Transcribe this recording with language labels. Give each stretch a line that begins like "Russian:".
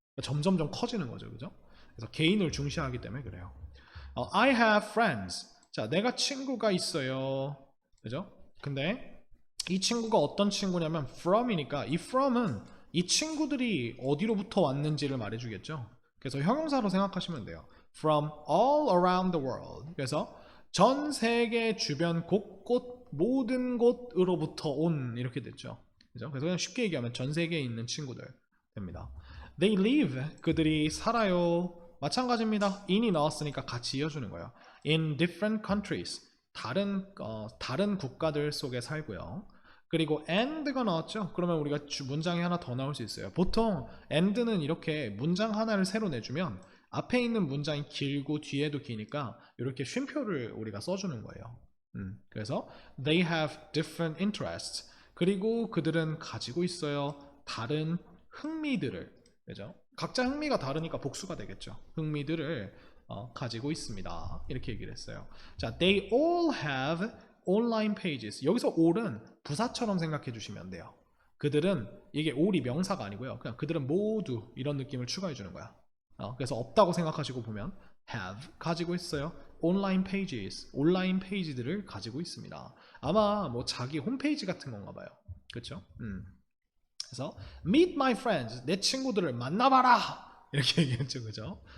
Korean: 점점점 커지는 거죠, 그죠? 그래서 개인을 중시하기 때문에 그래요.
English: I have friends.
Korean: 자, 내가 친구가 있어요. 그죠? 근데 이 친구가 어떤 친구냐면 from이니까 이 from은 이 친구들이 어디로부터 왔는지를 말해주겠죠. 그래서 형용사로 생각하시면 돼요.
English: From all around the world.
Korean: 그래서 전 세계 주변 곳곳 모든 곳으로부터 온 이렇게 됐죠. 그죠? 그래서 그냥 쉽게 얘기하면 전 세계에 있는 친구들 됩니다.
English: They live.
Korean: 그들이 살아요. 마찬가지입니다. in이 나왔으니까 같이 이어주는 거예요.
English: In different countries.
Korean: 다른 국가들 속에 살고요. 그리고 and가 나왔죠. 그러면 우리가 문장이 하나 더 나올 수 있어요. 보통 and는 이렇게 문장 하나를 새로 내주면 앞에 있는 문장이 길고 뒤에도 기니까 이렇게 쉼표를 우리가 써주는 거예요.
English: 그래서 they have different interests.
Korean: 그리고 그들은 가지고 있어요. 다른 흥미들을. 그죠? 각자 흥미가 다르니까 복수가 되겠죠. 흥미들을 가지고 있습니다. 이렇게 얘기를 했어요.
English: 자, they all have online pages.
Korean: 여기서 all은 부사처럼 생각해 주시면 돼요. 그들은 이게 all이 명사가 아니고요. 그냥 그들은 모두 이런 느낌을 추가해 주는 거야. 그래서 없다고 생각하시고 보면 have 가지고 있어요. online pages 온라인 페이지들을 가지고 있습니다. 아마 뭐 자기 홈페이지 같은 건가 봐요. 그렇죠? 그래서
English: meet my friends
Korean: 내 친구들을 만나봐라 이렇게 얘기했죠, 그죠?